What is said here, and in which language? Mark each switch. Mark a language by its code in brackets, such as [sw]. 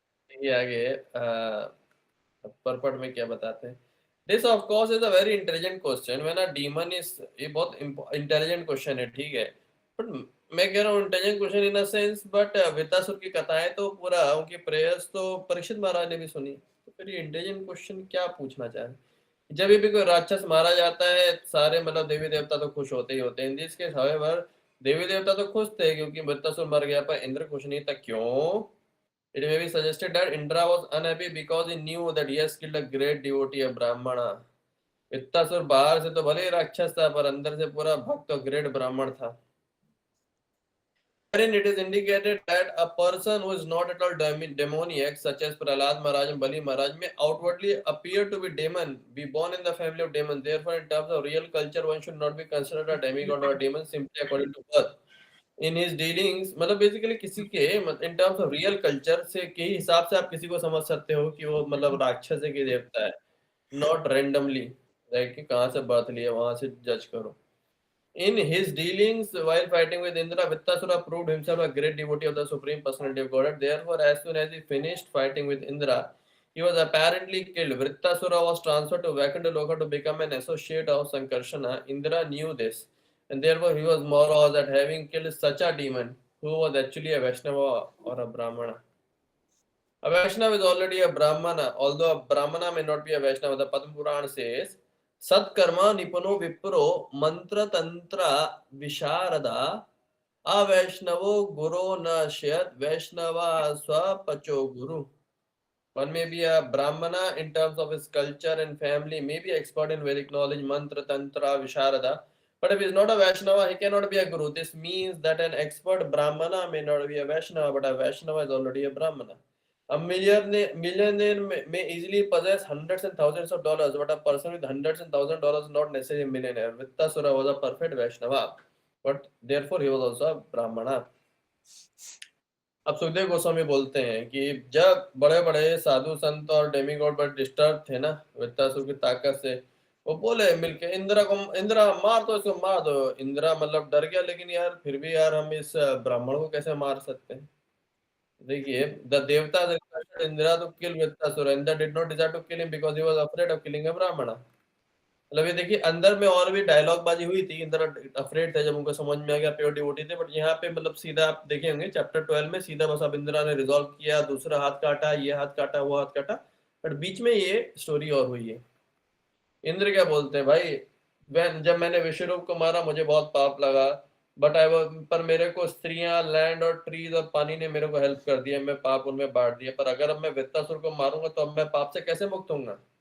[hi] ये आगे परपट में क्या बताते हैं, [en] this of course is a very intelligent question when a demon is, [hi] ये बहुत इंटेलिजेंट क्वेश्चन है, ठीक है, बट मैं कह रहा हूँ [en] intelligent question in a sense, [hi] but Vritrasura की कथाएं तो पूरा उनकी प्रेयर्स तो परीक्षित महाराज ने भी सुनी, तो फिर ये इंटेलिजेंट क्वेश्चन क्या पूछना चाह रहे, जब भी कोई राक्षस मारा जाता है सारे मतलब देवी देवता तो खुश होते ही होते हैं, [en] in this case however [hi] देवी देवता तो खुश थे क्योंकि वृत्तासुर मर गया, पर इंद्र खुश नहीं था, क्यों? [en] It may be suggested that Indra was unhappy because he knew that he has killed a great devotee of Brahmana. [hi] Vritrasura बाहर से तो भले ही राक्षस था पर अंदर से पूरा भक्त और ग्रेट ब्राह्मण था। [en] Wherein it is indicated that a person who is not at all demoniac, such as Prahlad Maharaj and Bali Maharaj, may outwardly appear to be demon, be born in the family of demons. Therefore, in terms of real culture, one should not be considered a demigod or a demon simply according to birth. In his dealings [hi] मतलब basically किसी के [en] in terms of real culture [hi] से के हिसाब से आप किसी को समझ सकते हो कि वो मतलब राक्षस है कि देवता है, [en] not randomly like [hi] कि कहाँ से बर्थ लिया वहां से जज करो। [en] In his dealings while fighting with Indra, Vittasura proved himself a great devotee of the Supreme Personality of Godhead. Therefore, as soon as he finished fighting with Indra, he was apparently killed. Vittasura was transferred to Vaikuntha Loka to become an associate of Sankarsana. Indra knew this, and therefore he was morose at having killed such a demon, who was actually a Vaishnava or a Brahmana. A Vaishnava is already a Brahmana, although a Brahmana may not be a Vaishnava. The Padma Purana says, [sa] सत्कर्मा निपुनो विप्रो मंत्र तंत्र विशारदा अवैष्णवो गुरो न श्यत वैष्णवा स्वपचो गुरु. [en] One may be a brahmana in terms of his culture and family, may be expert in Vedic knowledge, mantra, tantra, visharada. But if he is not a Vaishnava, he cannot be a guru. This means that an expert brahmana may not be a Vaishnava, but a Vaishnava is already a brahmana. A millionaire may easily possess hundreds and thousands of dollars, but a person with hundreds and thousands of dollars is not necessarily a millionaire. Vittasura was a perfect Vaishnava, but therefore he was also a Brahmana. [hi] अब सुखदेव गोस्वामी बोलते हैं कि जब बड़े बड़े साधु संत और demigod बड़े disturb थे ना वृत्तासुर की ताकत से, वो बोले मिलके इंद्रा मार दो इसको, मार दो। इंद्रा मतलब डर गया, लेकिन यार फिर भी यार हम इस ब्राह्मण को कैसे मार सकते हैं? देखिए, [en] The देवता requested Indra to kill Vritasura. Indra did not desire to kill him because he was afraid of killing a Brahmana. [hi] मतलब ये देखिए अंदर में और भी डायलॉग बाजी हुई थी, इंद्र अफ्रेड थे जब उनको समझ में आ गया प्योर डिवोटी थे, बट यहाँ पे मतलब सीधा आप देखे होंगे चैप्टर 12 में सीधा बस अब इंद्रा ने रिजॉल्व किया, दूसरा हाथ काटा, ये हाथ काटा, वो हाथ काटा, बट बीच में ये स्टोरी और हुई है। इंद्र क्या बोलते हैं भाई, जब मैंने विश्वरूप को मारा मुझे बहुत पाप लगा, बट पर मेरे को स्त्रियां, लैंड और ट्रीज और पानी ने मेरे को हेल्प कर दिया, मैं पाप उनमें बांट दिया, पर अगर अब मैं वृत्तासुर को मारूंगा तो अब मैं पाप से कैसे मुक्त होऊंगा?